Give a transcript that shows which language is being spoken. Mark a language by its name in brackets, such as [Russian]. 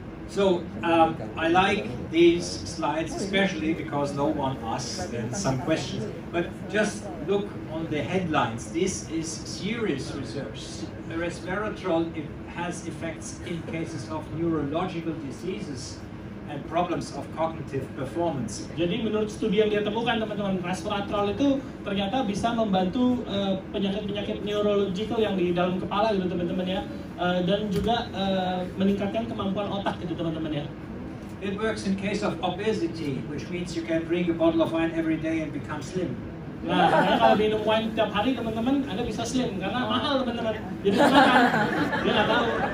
[English] So I like these slides especially because no one asks some questions. But just look on the headlines. This is serious research. Resveratrol has effects in cases of neurological diseases and problems of cognitive performance. [Indonesian] Jadi menurut studi yang dia temukan, teman-teman, resveratrol itu ternyata bisa membantu penyakit-penyakit neurological yang di dalam kepala gitu, teman-teman ya, dan juga meningkatkan kemampuan otak gitu, teman-teman ya. [English] It works in case of obesity, which means you can drink a bottle of wine every day and become slim. [Indonesian] Nah, kalau minum wine tiap hari, teman-teman, Anda bisa slim karena mahal, teman-teman. Jadi makan, dia nggak tahu.